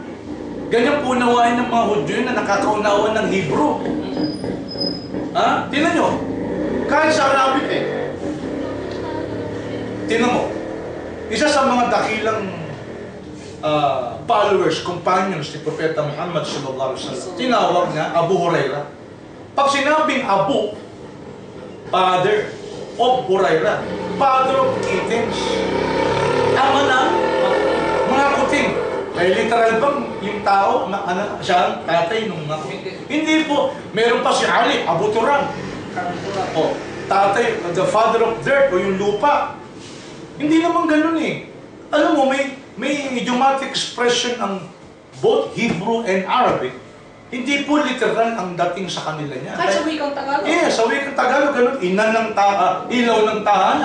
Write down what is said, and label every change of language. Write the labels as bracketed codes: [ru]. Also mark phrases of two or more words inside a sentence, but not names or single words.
[tl] Ganyan po nawain ng mga Hudyo na nakakaunawan ng Hebrew. Tingnan nyo. Kahit sa Arabic tingnan mo. Isa sa mga dakilang [en] followers, companions [tl] ni Propeta Muhammad [ar] صلى الله عليه وسلم, [tl] tinawag niya Abu Hurairah. Pag sinabing [en] Abu, father of Hurairah, father of kittens, [tl] ama ng mga kuting. Ay literal bang yung tao na siya ang tatay ng mga kuting? Hindi po. Meron pa si Ali, Abu Turan. Tatay, [en] the father of dirt [tl] o yung lupa. Hindi naman ganun Alam mo, may [en] idiomatic expression [tl] ang [en] both Hebrew and Arabic [tl] Hindi po literal ang dating sa kanila niya. Kahit sa wikang Tagalog. Sa wikang Tagalog, ganun, ilaw ng tahanan.